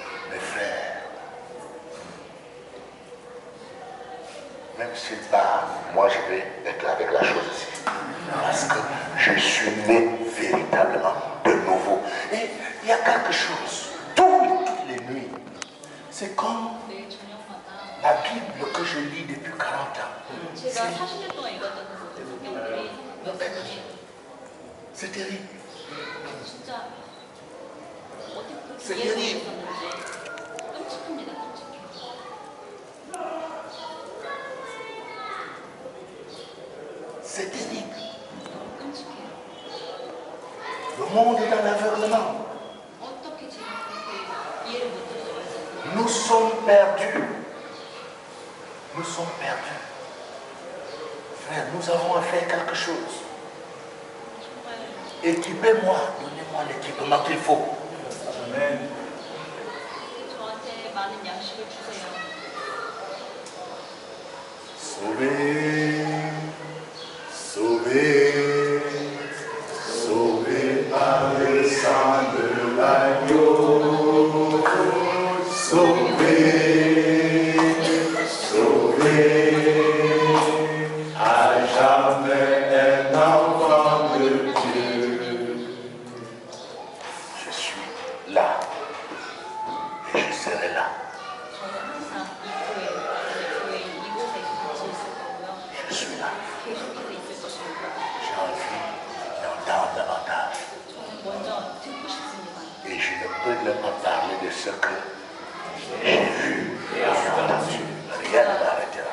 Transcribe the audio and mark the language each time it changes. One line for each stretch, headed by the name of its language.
French: Mes frères, même si pas, moi je vais être avec la chose ici. Parce que je suis né véritablement de nouveau. Et il y a quelque chose, toutes les nuits, c'est comme
Korean: 매일 저녁마다
French: la Bible que je lis depuis 40 ans.
Korean: 제가 40년 동안 읽었던 그 성경들이 말씀이
French: C'est terrible.
Korean: 진짜 어떻게 그렇게
French: C'est
Korean: 이해할 수
French: terrible.
Korean: 있었는지 끔찍합니다. 끔찍해요.
French: C'est terrible.
Korean: 끔찍해요.
French: Le monde est dans l'aveuglement.
Korean: 어떻게 제가 그렇게 이해를 못해서
French: Nous sommes perdus. Nous sommes perdus. Frère, nous avons à faire quelque chose.
Korean: 정말
French: Équipez-moi, donnez-moi l'équipement qu'il faut.
Korean: 저한테 많은 양식을 주세요.
French: Sauvé, sauvé, sauvé par le sang de l'agneau. Sauvé, sauvé, à jamais un enfant de Dieu. Je suis là et je serai là.
Korean: 저는 항상 이 교회 이곳에 같이 있을 거고요.
French: Je suis là.
Korean: 계속해서 있을 것입니다.
French: J'ai envie d'entendre davantage.
Korean: 저는 먼저 듣고 싶습니다.
French: Et je ne peux même pas parler de ce que j'ai vu et entendu. Rien ne m'arrête.